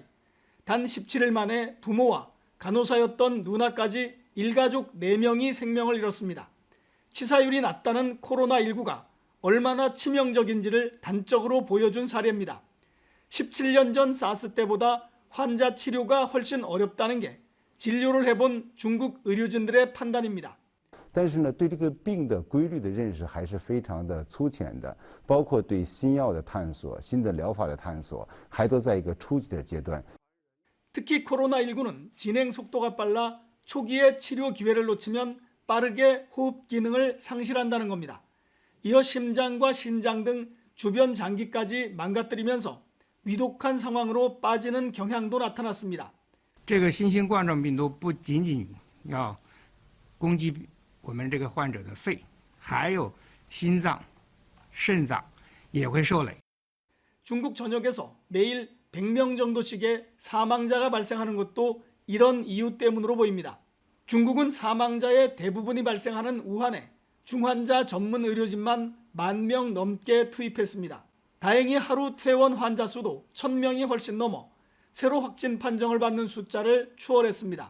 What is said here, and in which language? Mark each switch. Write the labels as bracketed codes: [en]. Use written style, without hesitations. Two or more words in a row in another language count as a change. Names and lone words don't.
[ko] 단 17일 만에 부모와 간호사였던 누나까지 일가족 4명이 생명을 잃었습니다. 치사율이 낮다는 코로나19가 얼마나 치명적인지를 단적으로 보여준 사례입니다. 17년 전 사스 때보다 환자 치료가 훨씬 어렵다는 게 진료를 해본 중국 의료진들의 판단입니다. [zh] 但是呢，对这个病的规律的认识还是非常的粗浅的，包括对新药的探索、新的疗法的探索，还都在一个初级的阶段。 [ko] 특히 코로나19는 진행 속도가 빨라 초기에 치료 기회를 놓치면 빠르게 호흡 기능을 상실한다는 겁니다. 이어 심장과 신장 등 주변 장기까지 망가뜨리면서 위독한 상황으로 빠지는 경향도 나타났습니다. [zh] 这个新型冠状病毒不仅仅要攻击我们这个患者的肺，还有心脏、肾脏也会受累。 [ko] 중국 전역에서 매일 100명 정도씩의 사망자가 발생하는 것도 이런 이유 때문으로 보입니다. 중국은 사망자의 대부분이 발생하는 우한에 중환자 전문 의료진만 10,000명 넘게 투입했습니다. 다행히 하루 퇴원 환자 수도 1,000명이 훨씬 넘어 새로 확진 판정을 받는 숫자를 추월했습니다.